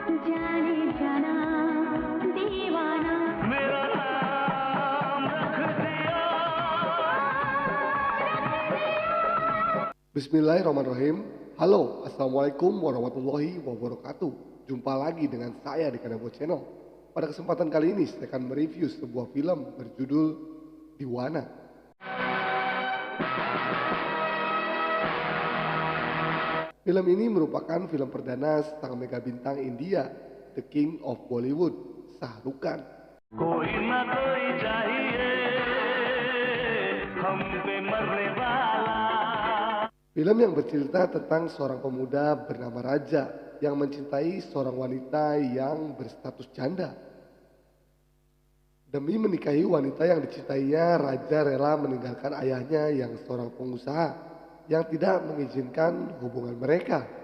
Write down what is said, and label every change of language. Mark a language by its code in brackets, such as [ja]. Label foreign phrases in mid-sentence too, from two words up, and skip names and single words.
[hi] जाने जाना दीवाना मेरा नाम रख दिया। [ar] بسم الله الرحمن الرحيم. Halo, السلام عليكم ورحمة الله وبركاته. [id] Jumpa lagi dengan saya di Kanebo Channel. Pada kesempatan kali ini saya akan mereview sebuah film berjudul Diwana. Film ini merupakan film perdana sang mega bintang India, [en] The King of Bollywood, [id] Shah Rukh Khan. [hi] कोई ना कोई चाहिए हम पे मरने वाला. [id] Film yang bercerita tentang seorang pemuda bernama Raja yang mencintai seorang wanita yang berstatus janda. Demi menikahi wanita yang dicintainya, Raja rela meninggalkan ayahnya yang seorang pengusaha yang tidak mengizinkan hubungan mereka.